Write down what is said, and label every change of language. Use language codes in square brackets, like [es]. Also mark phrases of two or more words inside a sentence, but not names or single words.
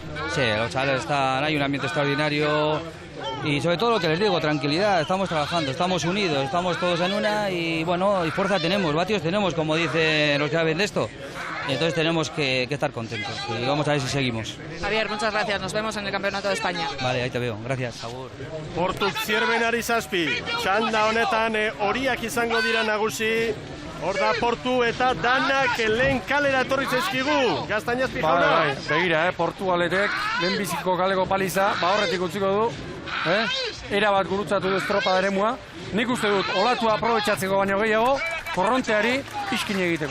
[es] Sí, los chavales están, hay un ambiente extraordinario y sobre todo lo que les digo, tranquilidad, estamos trabajando, estamos unidos, estamos todos en una y bueno, y fuerza tenemos, vatios tenemos, como dicen los que saben de esto. Entonces tenemos que estar contentos y vamos a ver si seguimos. Javier, muchas gracias. Nos vemos en el Campeonato de España. Vale, ahí te veo. Gracias. [eu] Agur. Portuk zierbenari 7. Txanda honetan horiak izango dira nagusi. Hor da Portu eta danak lehen kalera etorri zaizkigu. Gaztainazpi jauna. Begira, Portugaletek lehenbiziko kaleko paliza, horretik utziko du. Era bat gurutzatu du estropada eremua. Nik uste dut, olatu aprobetxatzeko baino gehiago, korronteari iskin egiteko.